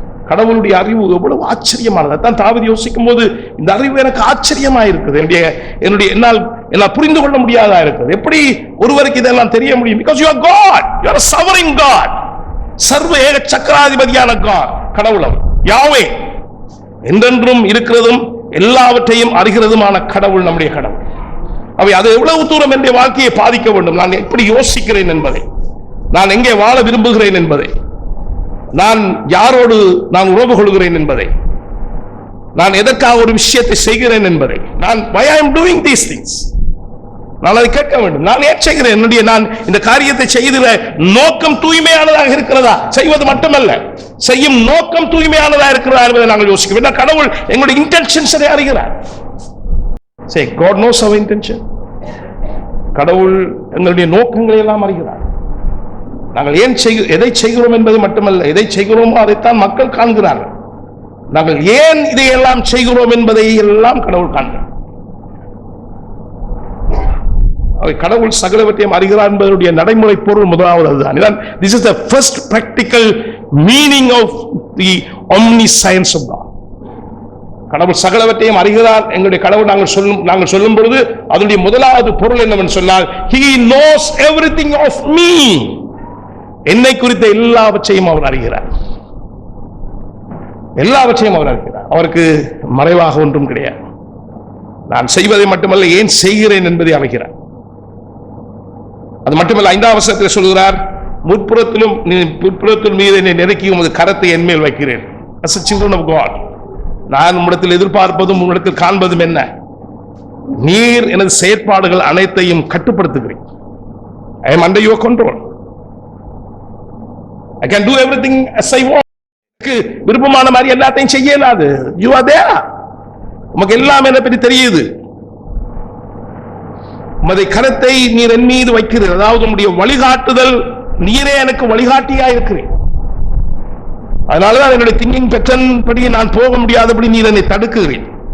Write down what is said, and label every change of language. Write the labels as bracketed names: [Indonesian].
[Tamil] கடவுளுடைய அறிவு எவ்வளவு ஆச்சரியமானது. அதான் தாவீது யோசிக்கும் போது, இந்த அறிவு எனக்கு ஆச்சரியமா இருக்குது, என்னால் புரிந்து கொள்ள முடியாதா இருக்குது. எப்படி ஒருவருக்கு இதெல்லாம் தெரிய முடியும்? [English] Because you are God, you are a sovereign God. [Tamil] சர்வ ஏக சக்கராதிபதியான God, கடவுள் யாவே, என்றென்றும் இருக்கிறதும் எல்லாவற்றையும் அறிகிறதுமான கடவுள் நம்முடைய கடவுள். அவை அது எவ்வளவு தூரம் என்னுடைய வாழ்க்கையை பாதிக்க வேண்டும், நான் எப்படி யோசிக்கிறேன் என்பதை, நான் எங்கே வாழ விரும்புகிறேன் என்பதை, நான் யாரோடு நான் உறவு கொள்கிறேன் என்பதை, நான் எதற்காக ஒரு விஷயத்தை செய்கிறேன் என்பதை, [English] why I am doing these things, [Tamil] நான் அதை கேட்க வேண்டும். நான் ஏன் செய்கிறேன், நான் இந்த காரியத்தை செய்கிற நோக்கம் தூய்மையானதாக இருக்கிறதா, செய்வது மட்டுமல்ல செய்யும் நோக்கம் தூய்மையானதா இருக்கிறதா என்பதை நாங்கள் யோசிக்க வேண்டும். கடவுள் எங்களுடைய இன்டென்ஷன்ஸை அறிகிறார். [English] Say God knows our intention. [Tamil] கடவுள் எங்களுடைய நோக்கங்களை எல்லாம் அறிகிறார். நாங்கள் ஏன் எதை செய்கிறோம் என்பது மட்டுமல்ல, எதை செய்கிறோமோ அதைத்தான் மக்கள் காண்கிறார்கள். நாங்கள் ஏன் இதையெல்லாம் செய்கிறோம் என்பதை எல்லாம் கடவுள் காண்கிறார். கடவுள் சகலவற்றையும் அறிகிறார் என்பதனுடைய நடைமுறை பொருள் முதலாவது அதுதான். [English] This is the first practical meaning of the omniscience of God. [Tamil] கடவுள் சகலவற்றையும் அறிகிறார். எங்களுடைய கடவுள் நாங்கள் சொல்லும் பொழுது அதனுடைய முதலாவது பொருள் என்னவென்று சொன்னால், [English] He knows everything of me. [Tamil] என்னை குறித்த எல்லாவற்றையும் அவர் அறிகிறார். எல்லாவற்றையும் அவர் அறிகிறார். அவருக்கு மறைவாக ஒன்றும் கிடையாது. நான் செய்வதை மட்டுமல்ல, ஏன் செய்கிறேன் என்பதை அறிகிறார். அது மட்டுமல்ல, 5ஆம் வசனத்தில் சொல்கிறார், முற்புறத்திலும் பிற்புறத்திலும் மீது என்னை நெருக்கி உமது கரத்தை என்மேல் வைக்கிறேன். [English] As a children of God, [Tamil] நான் உம்மிடத்தில் எதிர்பார்ப்பதும் உம்மிடத்தில் காண்பதும் என்ன? நீர் எனது செயற்பாடுகள் அனைத்தையும் கட்டுப்படுத்துகிறேன். [English] I am under your control. I can do everything as I want. [Tamil] விருப்பமான மாதிரி எல்லாத்தையும் செய்ய இயலாது. [English] You are there. [Tamil] உமக்கு எல்லாம் என்னை பற்றி தெரியுது. உமது கரத்தை நீர் என் மீது வைக்கிறீர். அதாவது உம்முடைய வழிகாட்டுதல், நீரே எனக்கு வழிகாட்டியா இருக்கிறேன். அதனாலதான் என்னுடைய திங்கிங் பேட்டர்ன் படி நான் போக முடியாதபடி நீர் என்னை தடுக்குகிறேன்.